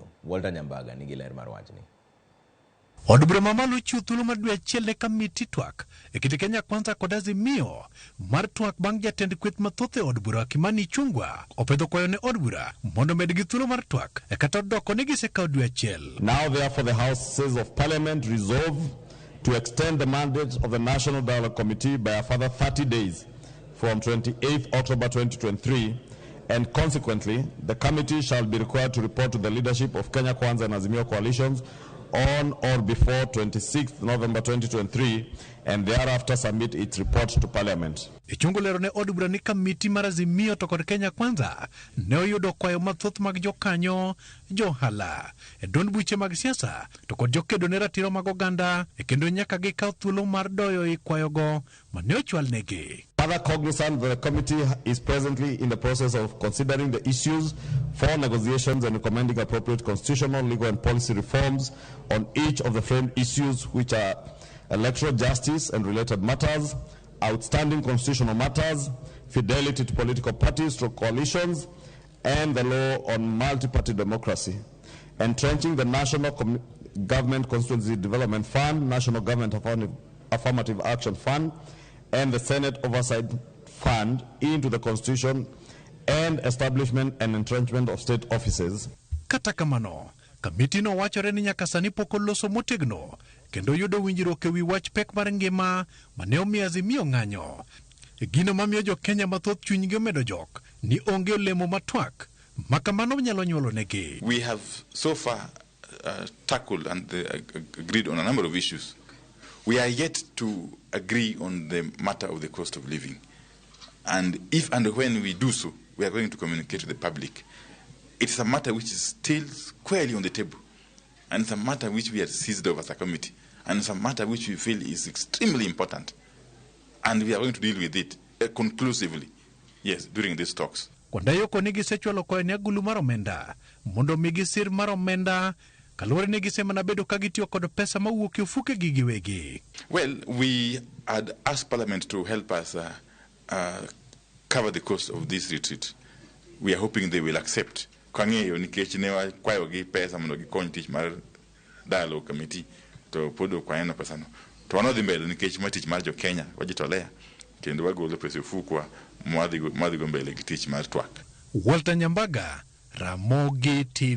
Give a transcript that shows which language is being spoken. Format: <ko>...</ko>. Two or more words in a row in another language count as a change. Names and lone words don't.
<luo>Walter Nyambaga nigi ler mar wachni. Od bura mamalo chiwo thuolo mar dwe achiel ne komiti twak e kind Kenya Kwanza kod Azimio mar twak bang' jatend kweth mathoth e od bura Kimani Ichung'wah opedho kwayo ne od bura mondo medgi thuolo mar twak e kata doko ne gisekawo dwe achiel.</luo> <en>Now therefore the Houses of Parliament resolve to extend the mandate of the National Dialogue Committee by a further 30 days from 28th October 2023, and consequently the committee shall be required to report to the leadership of Kenya Kwanza and Azimio coalitions on or before 26th November 2023 and thereafter submit its report to Parliament.</en> <luo>Ichung'wah lero ne od bura ni komiti mar Azimio to kod Kenya Kwanza ne oyudo kwayo mathoth mag jokanyo, johala, e duond buche mag siasa to kod jokedo ne ratiro mag oganda e kendo nyaka gikaw thuolo mar doyo i kwayogo mane ochwal negi.</luo> <en>Further cognizant, the committee is presently in the process of considering the issues for negotiations and recommending appropriate constitutional, legal and policy reforms on each of the framed issues, which are electoral justice and related matters, outstanding constitutional matters, fidelity to political parties or coalitions, and the law on multi-party democracy, entrenching the National Government Constituency Development Fund, National Government Affirmative Action Fund, and the Senate Oversight Fund into the Constitution, and establishment and entrenchment of state offices.</en> <luo>Kata kamano, komiti no wachore ni nyaka sani pok oloso motegno kendo yudo winjruok ewi wach pek mar ngima mane omiyo Azimio ng'anyo. Gino mamiyo jo Kenya mathoth chunygi omedo jok ni onge olemo matwak makamano nyalo nyuolo negi.</luo> <en>We have so far tackled and agreed on a number of issues. We are yet to agree on the matter of the cost of living. And if and when we do so, we are going to communicate to the public. It's a matter which is still squarely on the table. And it's a matter which we have seized over as a committee. And it's a matter which we feel is extremely important. And we are going to deal with it conclusively, yes, during these talks.</en> <luo>Kwanda yoko nigi sechwalo kwayo ni agulu mar omenda mondo migi sir mar omenda kaluwore ni gisema na bedo kagitiyo kod pesa mawuok e ofuke gi giwegi.</luo> <en>Well, we had asked Parliament to help us cover the cost of this retreat. We are hoping they will accept.</en> <luo>Kang'eyo nikech ne wakwayogi pesa mondo gikony tich mar</luo> <en>dialogue committee</en> <luo>to podo kwayeno pesano. To wanodhi mbele nikech ma tich mar jo Kenya wajitolea kendo wagolo pesa ofukwa mwadhigo mbele gi tich mar twak. Walter Nyambaga, Ramogi TV.</luo>